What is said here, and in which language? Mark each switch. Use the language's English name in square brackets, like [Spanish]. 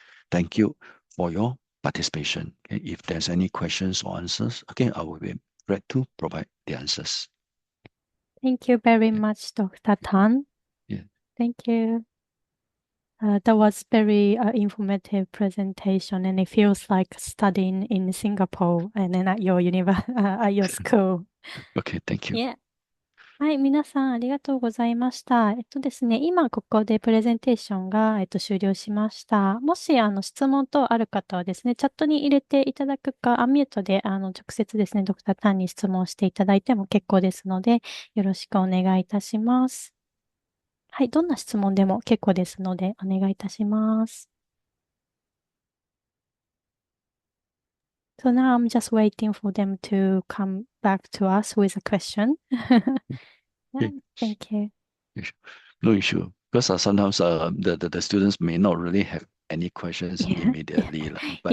[English] Thank you for your participation. Okay, if there's any questions or answers, okay, I will be glad to provide the answers. Thank you very much, Dr. Tan. Yeah. Thank you. That was very informative presentation, and it feels like studying in Singapore and then at your at your school. Okay, thank you. Yeah. [Japanese] はい、皆さんありがとうございました。ですね、今ここでプレゼンテーションが、終了しました。もし、質問等ある方はですね、チャットに入れていただくか、アンミュートで、直接ですね、ドクタータンに質問していただいても結構ですので、よろしくお願いいたします。はい、どんな質問でも結構ですので、お願いいたします。 [English] So now I'm just waiting for them to come back to us with a question. Yeah, thank you. No issue. Because sometimes the students may not really have any questions immediately, but